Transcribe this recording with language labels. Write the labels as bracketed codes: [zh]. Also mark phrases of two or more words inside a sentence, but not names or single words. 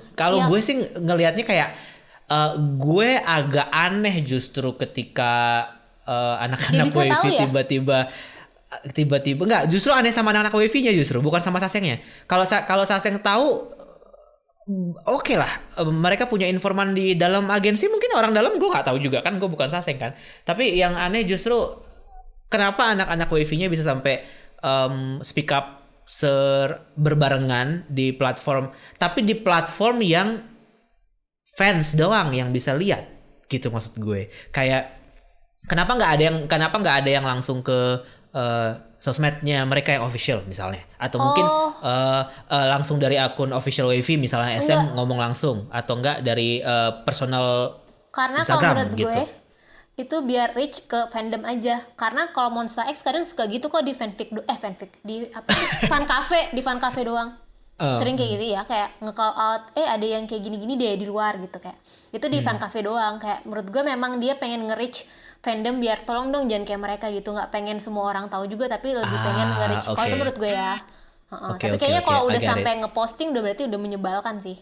[id] Kalau gue sih ngelihatnya kayak gue agak aneh justru ketika anak-anak Wavy tiba-tiba enggak, justru aneh sama anak-anak Wavy-nya justru, bukan sama Sasengnya. Kalau Saseng tahu oke lah, mereka punya informan di dalam agensi, mungkin orang dalam gue nggak tahu juga kan, gue bukan Saseng kan. Tapi yang aneh justru kenapa anak-anak Wavy-nya bisa sampai [en] speak up [id] berbarengan di platform, tapi di platform yang fans doang yang bisa lihat gitu maksud gue. Kayak kenapa nggak ada yang langsung ke sosmednya mereka yang official misalnya, atau mungkin langsung dari akun official Wavy misalnya SM ngomong langsung, atau enggak dari personal Karena kalau Instagram menurut gitu. gue itu biar reach ke fandom aja. Karena kalau Monsta X kadang suka gitu kok di fanfic di apa sih? [en] fan cafe [id] doang. Sering kayak gitu ya, kayak nge-call out ada yang kayak gini-gini deh di luar gitu, kayak itu di [en] fan cafe [id] doang. Kayak menurut gue memang dia pengen nge-reach fandom biar tolong dong jangan kayak mereka gitu, nggak pengen semua orang tahu juga tapi lebih pengen nge-reach. Kalau itu menurut gue ya. Tapi kayaknya kalau udah sampai nge-posting udah berarti udah menyebalkan sih.